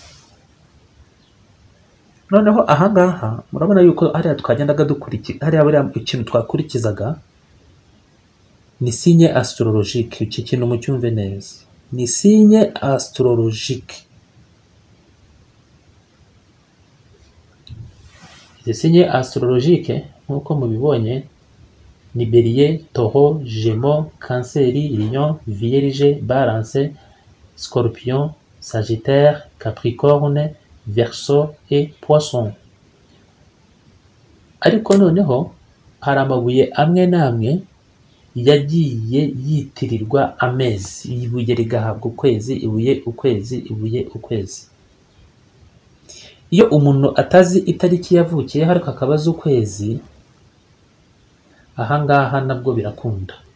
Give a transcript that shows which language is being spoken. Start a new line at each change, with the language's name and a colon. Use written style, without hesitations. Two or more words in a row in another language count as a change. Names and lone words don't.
Kinyarwanda: Noneho ahangaha murabona yuko hariya twagendaga hariya buriya ikintu twakurikizaga ni
French: signe astrologique.
Kinyarwanda: Iki kintu mucyumve neza, ni
French: signe astrologique.
Kinyarwanda: Izi
French: signe astrologique
Kinyarwanda: nk'uko mubibonye ni Bélier, Taureau, Gémeaux, Cancer, Lion, Vierge, Balance, Scorpion, Sagittaire, Capricorne, Verseau et Poisson. Ariko noneho hari amabuye amwe n'amwe yagiye yitirirwa amezi. Ibuye rigahabwa ukwezi, ibuye ukwezi, ibuye ukwezi. Iyo umuntu atazi itariki yavukiyeho ariko akabaza ukwezi, ahangaha nabwo birakunda.